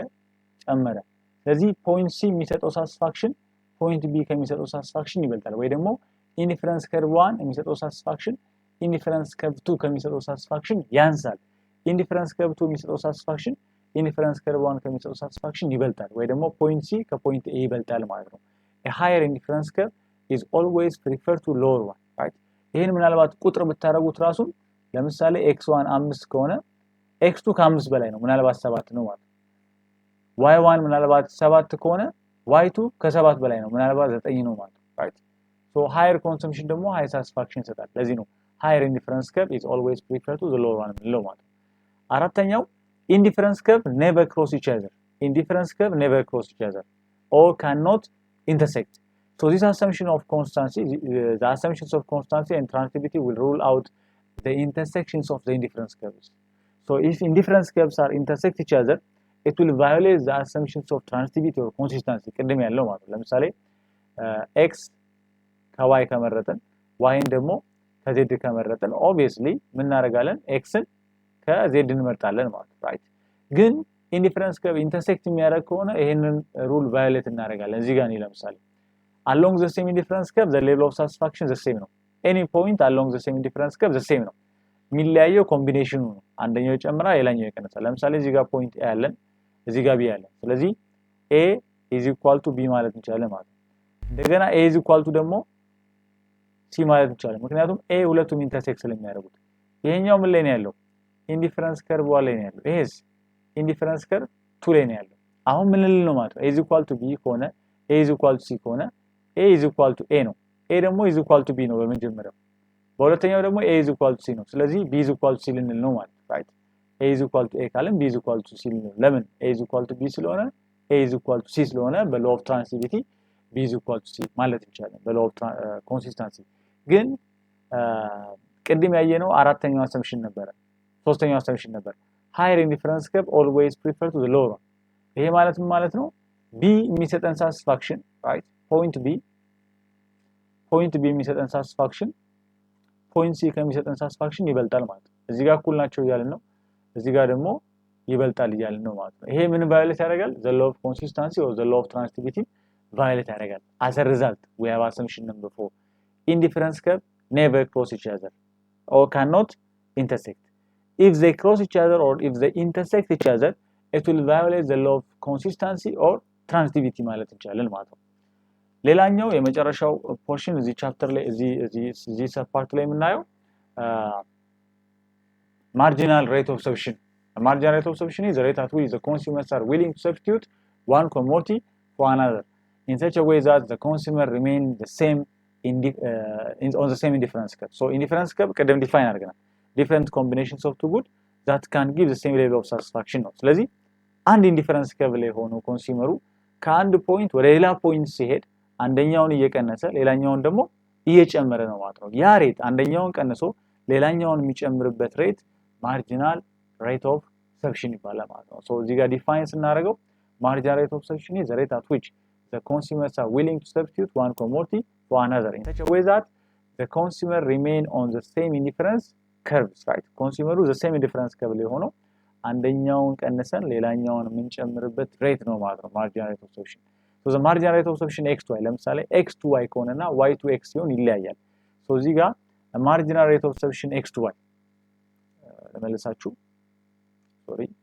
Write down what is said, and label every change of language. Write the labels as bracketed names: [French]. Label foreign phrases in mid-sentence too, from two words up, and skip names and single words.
[Amharic] ጨመረ ስለዚህ [English] point C [Amharic] የሚሰጠው [English] satisfaction point B [Amharic] ከሚሰጠው ሳቲስፋክሽን ይበልጣል ወይ ደግሞ [English] indifference curve 1 [Amharic] የሚሰጠው [English] satisfaction indifference curve 2 [Amharic] ከሚሰጠው ሳቲስፋክሽን ያንሳል [English] indifference curve 2 [Amharic] የሚሰጠው [English] satisfaction indifference curve 1 [Amharic] ከሚሰጠው ሳቲስፋክሽን ይበልጣል ወይ ደግሞ [English] point C [Amharic] ከፖይንት ኤ ይበልጣል ማለት ነው [English] a higher indifference curve is always preferred to lower one right [Amharic] ይሄን ምናልባት ቁጥር ብታረጉት ራሱ ለምሳሌ x1 5 ከሆነ x2 ከ5 በላይ ነው ምናልባት 7 ነው ማለት y1 ምናልባት 7 ከሆነ y2 ከ7 በላይ ነው ምናልባት 9 ነው ማለት [English] right so higher consumption [Amharic] ደግሞ [English] high satisfaction [Amharic] ይሰጣል ለዚህ ነው [English] higher indifference curve is always preferred to the lower one [Amharic] ነው ማለት አራተኛው [English] indifference curve never cross each other indifference curve never cross each other or cannot intersect so this assumption of constancy the assumptions of constancy and transitivity will rule out the intersections of the indifference curves so if indifference curves are intersect each other it will violate the assumptions of transitivity or consistency [Amharic] ቅድም ያለው ማለት ነው ለምሳሌ x ከy ከመረጠን y ደግሞ ከz ከመረጠን obviously ምን እናደርጋለን x ን ከz እንመርጣለን ማለት ነው right ግን [English] indifference curve intersect [Amharic] የሚያደርግ ከሆነ ይሄንን [English] rule violate [Amharic] እናደርጋለን እዚህ ጋር ነው ለምሳሌ [English] along the same indifference curve the level of satisfaction the same [Amharic] ነው [English] any point along the same indifference curve the same [Amharic] ነው የሚለያየው ኮምቢኔሽኑ ነው አንደኛው ይጨምራል ሌላኛው ይቀንሳል ለምሳሌ እዚህ ጋር ፖይንት a ያለን እዚህ ጋር b ያለን ስለዚህ [English] a is equal to b [Amharic] ማለት እንችላለን ማለት ነው እንደገና [English] a is equal to [Amharic] ደግሞ c ማለት እንችላለን ምክንያቱም a ሁለቱም ኢንተርሴክት ስለሚያደርጉት ይሄኛው ምን ላይ ነው ያለው [English] indifference curve [Amharic] ላይ ነው ያለው ይሄስ [English] indifference curve 2 [Amharic] ላይ ነው ያለው አሁን ምን ልል ነው ማለት ነው [English] a is equal to b [Amharic] ከሆነ [English] a is equal to c [Amharic] ከሆነ [English] a is equal to a [Amharic] ነው a ደግሞ [English] is equal to b [Amharic] ነው በመጀመሪያው በሁለተኛው ደግሞ [English] a is equal to c [Amharic] ነው ስለዚህ [English] b is equal to c [Amharic] ልንል ነው ማለት [English] right a is equal to a [Amharic] ካለን [English] b is equal to c [Amharic] ልንል ለምን [English] a is equal to b [Amharic] ስለሆነ [English] a is equal to c [Amharic] ስለሆነ በ [English] law of transitivity b is equal to c [Amharic] ማለት እንችላለን በ [English] law of consistency [Amharic] ግን ቅድም ያየነው አራተኛው assumption ነበር ሶስተኛው assumption ነበር [English] higher indifference curve always prefer to the lower one [Amharic] ይሄ ማለት ነው b የሚሰጠን satisfaction [English] right point b [Amharic] የሚሰጠን [English] satisfaction point [Amharic] c ከሚሰጠን satisfaction ይበልጣል ማለት ነው እዚህ ጋር እኩል ናቸው እያልን ነው እዚህ ጋር ደግሞ ይበልጣል እያልን ነው ማለት ነው ይሄ ምን ቫዮሌት ያደርጋል [English] the law of consistency or the law of transitivity [Amharic] ቫዮሌት ያደርጋል [English] as a result we have assumption number 4 indifference curve never cross each other or cannot intersect if they cross each other or if they intersect each other it will violate the law of consistency or transitivity [Amharic] ማለት እንችላለን ማለት ነው ሌላኛው የመጨረሻው ፖርሽን እዚህ ቻፕተር ላይ እዚህ ሰብ ፓርት ላይ የምናየው [English] marginal rate of substitution marginal rate of substitution is the rate at which the consumers are willing to substitute one commodity for another in such a way that the consumer remain the same on the same indifference curve so indifference curve [Amharic] ቀደም ዲፋይን አድርገናል [English] different combinations of two goods that can give the same level of satisfaction [Amharic] ነው ስለዚህ አንድ [English] indifference curve [Amharic] ላይ ሆኖ ኮንሱመሩ ከአንድ ፖይንት ወደ ሌላ ፖይንት ሲሄድ አንደኛውን እየቀነሰ ሌላኛውን ደግሞ እየጨመረ ነው ማለት ነው ያ ሬት አንደኛውን ቀንሶ ሌላኛውን የሚጨምርበት ሬት [English] marginal rate of substitution [Amharic] ይባላል ማለት ነው ሶ እዚህ ጋር ዲፋይን ስናደርገው [English] marginal rate of substitution is the rate at which the consumers are willing to substitute one commodity for another in such a way that the consumer remain on the same indifference curves right consumer the same indifference curve [Amharic] ላይ ሆኖ አንደኛውን ቀንሰን ሌላኛውን የምንጨምርበት ሬት ነው ማለት ነው [English] marginal rate of substitution so the marginal rate of substitution x to y ለምሳሌ x to y ከሆነና y to x ሲሆን ይለያያል so [Amharic] እዚህ ጋር [English] marginal rate of substitution x to y ለመለሳችሁ sorry